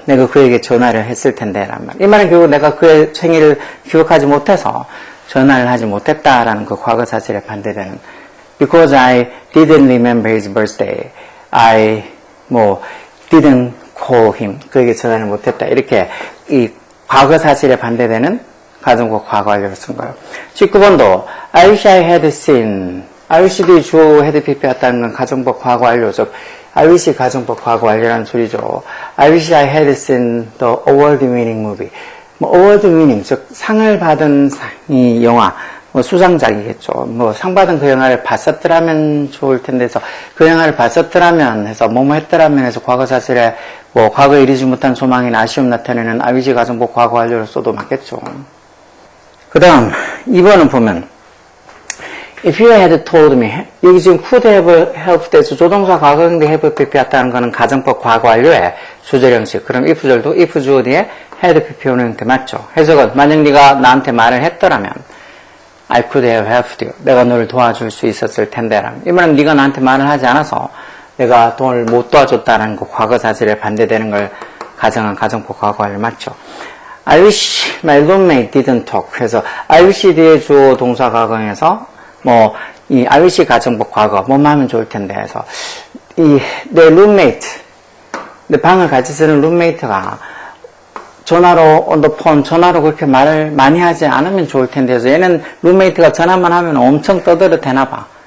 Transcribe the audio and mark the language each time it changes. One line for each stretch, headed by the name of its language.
Korean: 내가 그에게 전화를 했을 텐데, 라는 말. 이 말은 결국 내가 그의 생일을 기억하지 못해서, 전화를 하지 못했다라는 그 과거 사실에 반대되는,
English: Because I didn't remember his birthday, I didn't call him.
Korean: 그에게 전화를 못했다. 이렇게 이 과거 사실에 반대되는 가정법 과거 완료를 쓴 거예요. 19번도
English: I wish I had seen.
Korean: I wish도 주어 had pp 왔다는 건 가정법 과거 완료죠. I wish 가정법 과거 완료라는 소리죠.
English: I wish I had seen the award-winning movie.
Korean: award-winning 즉 상을 받은 이 영화. 수상작이겠죠. 상 받은 그 영화를 봤었더라면 좋을 텐데 해서, 그 영화를 봤었더라면 해서, 했더라면 해서, 과거 사실에, 과거에 이르지 못한 소망이나 아쉬움 나타내는 아위지 가정법 과거 완료를 써도 맞겠죠. 그 다음, 2번은 보면,
English: if you had told me,
Korean: 여기 지금 could have helped에서 조동사 과거형대 have pp 왔다는 거는 가정법 과거 완료의 주절 형식. 그럼 if절도 if 주어 뒤에 had pp 오는 형태 맞죠. 해석은, 만약 네가 나한테 말을 했더라면,
English: I could have helped you.
Korean: 내가 너를 도와줄 수 있었을 텐데. 이 말은 네가 나한테 말을 하지 않아서 내가 돈을 못 도와줬다는 그 과거 사실에 반대되는 걸 가정한 가정법 과거 완료 맞죠.
English: I wish my roommate didn't talk.
Korean: 그래서 I wish 뒤에 주어 동사 과거에서 이 I wish 가정법 과거 뭐만 하면 좋을 텐데 해서 내 roommate 내 방을 같이 쓰는 roommate가 전화로,
English: on the phone,
Korean: 전화로 그렇게 말을 많이 하지 않으면 좋을 텐데, 해서 얘는 룸메이트가 전화만 하면 엄청 떠들어 대나 봐.